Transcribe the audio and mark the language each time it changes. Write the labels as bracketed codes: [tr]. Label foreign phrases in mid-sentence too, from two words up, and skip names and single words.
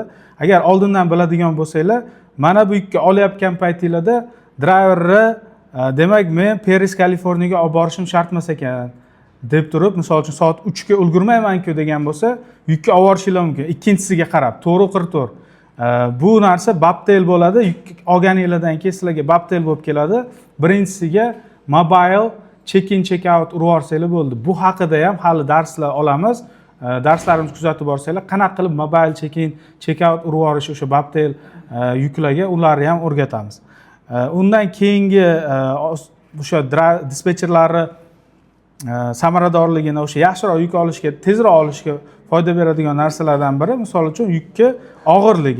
[uz] Agar oldindan biladigan bo'lsanglar, mana bu yukka olayotgan paytingizda driverni demak men Paris, Kaliforniyaga olib borishim shart emas ekan deb turib, misol uchun soat 3 ga ulgurmayman-ku degan bo'lsa, yukka olib borishingiz mumkin. Ikkinchisiga qarab, to'g'ri qirto'r. Bu narsa Bobtail bo'ladi. Yuk olganingizdan keyin sizlarga Bobtail bo'lib keladi. Birinchisiga [en] mobile check-in, check-out [uz] urib olsanglar bo'ldi. Bu haqida ham hali darslar olamiz. Darslarimizni kuzatib borsanglar, qanaqa qilib [en] mobile check-in, check-out [uz] urib olish o'sha Bobtail yuklarga ularni ham o'rgatamiz. Undan keyingi o'sha dispetcherlarni samaradorligini, o'sha yaxshiroq yuk olishga, tezroq olishga foyda beradigan narsalardan biri, misol uchun yukka og'irligi.